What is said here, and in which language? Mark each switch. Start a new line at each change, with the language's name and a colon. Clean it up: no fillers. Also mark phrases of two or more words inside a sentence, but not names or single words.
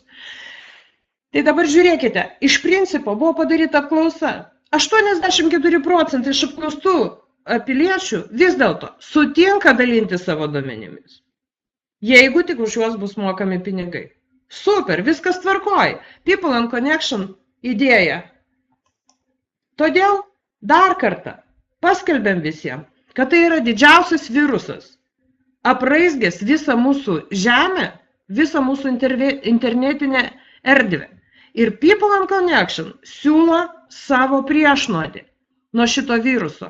Lithuanian: Tai dabar žiūrėkite, iš principo buvo padaryta apklausa. 84% iš apklaustų piliečių vis dėlto sutinka dalinti savo duomenimis. Jeigu tik už juos bus mokami pinigai. Super, viskas tvarkoj. People and Connection idėja. Todėl dar kartą paskelbėm visiems, kad tai yra didžiausias virusas, apraizgęs visą mūsų žemę, visą mūsų internetinę erdvę. Ir People and Connection siūlo savo priešnuodį nuo šito viruso.